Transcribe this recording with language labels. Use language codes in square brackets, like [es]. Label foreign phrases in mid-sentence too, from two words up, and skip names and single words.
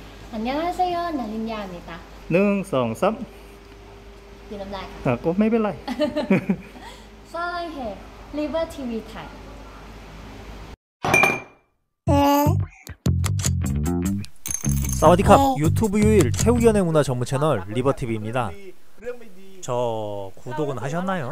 [ko] 안녕하세요, 나린야입니다. 1 2 3 [th] กินน้ำลายค่ะ ก็ไม่เป็นไร [ko] 사랑해, 리버 TV 타임. 사와디캅 유튜브 유일 태국연애 문화 전문 채널 리버TV입니다. 저 구독은 하셨나요?